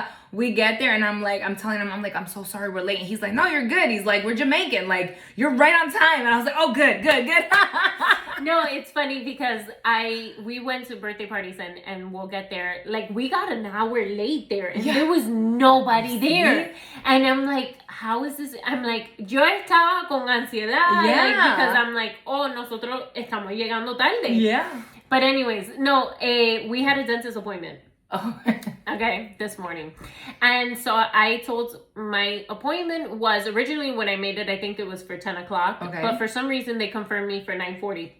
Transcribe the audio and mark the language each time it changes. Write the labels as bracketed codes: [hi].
[en] We get there and I'm telling him, I'm so sorry we're late. And he's like, no, you're good. He's like, we're Jamaican. Like, you're right on time. And I was like, oh, good. No, it's funny because we went to birthday parties and we'll get there. Like, we got an hour late there and there was nobody there. And I'm like, how is this? I'm like, [es] yo estaba con ansiedad. [en] Like, because I'm like, oh, [es] nosotros estamos llegando tarde. [en] Yeah. But anyways, no, we had a dentist appointment. Oh. Okay, this morning. And so I told my appointment was originally when I made it, I think it was for 10 o'clock. Okay. But for some reason they confirmed me for 9:40.